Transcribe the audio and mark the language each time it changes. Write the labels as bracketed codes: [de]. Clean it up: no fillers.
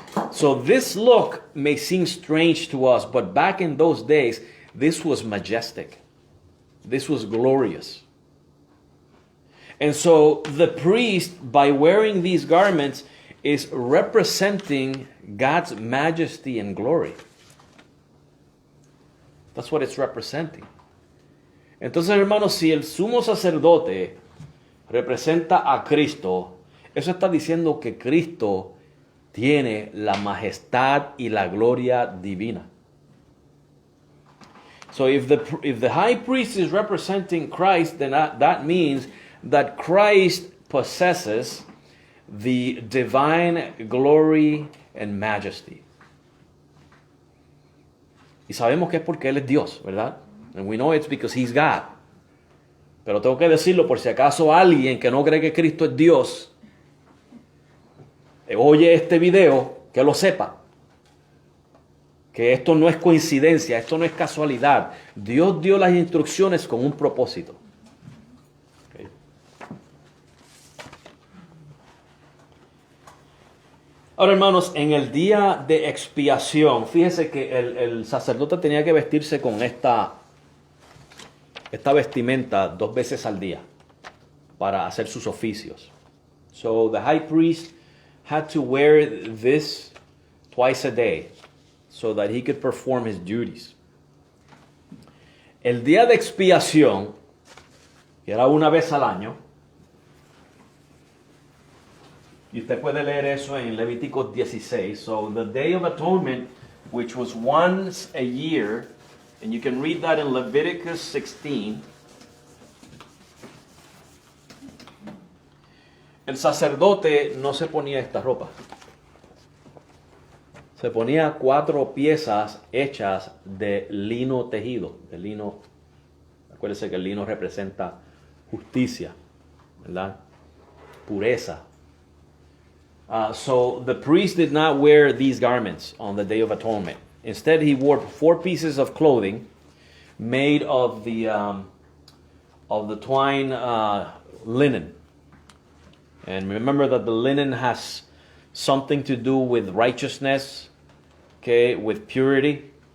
[en] So this look may seem strange to us, but back in those days, this was majestic. This was glorious. And so the priest, by wearing these garments, is representing God's majesty and glory. That's what it's representing. [es] Entonces, hermanos, si el sumo sacerdote representa a Cristo, eso está diciendo que Cristo tiene la majestad y la gloria divina. [en] So if the high priest is representing Christ, then that means that Christ possesses the divine glory and majesty. [es] Y sabemos que es porque Él es Dios, ¿verdad? [en] And we know it's because He's God. [es] Pero tengo que decirlo por si acaso alguien que no cree que Cristo es Dios oye este video, que lo sepa. Que esto no es coincidencia, esto no es casualidad. Dios dio las instrucciones con un propósito. Okay. Ahora, hermanos, en el día de expiación, fíjese que el sacerdote tenía que vestirse con esta vestimenta 2 veces al día para hacer sus oficios. [en] So the high priest had to wear this twice a day so that he could perform his duties. [es] El día de expiación, que era una vez al año, y usted puede leer eso en Levítico 16. [en] So the Day of Atonement, which was once a year, and you can read that in Leviticus 16. [es] El sacerdote no se ponía esta ropa. Se ponía 4 piezas hechas de lino tejido. De lino, acuérdense que el lino representa justicia, ¿verdad? Pureza. [en] So the priest did not wear these garments on the Day of Atonement. Instead, he wore 4 pieces of clothing made of the twine linen. And remember that the linen has something to do with righteousness, okay, with purity.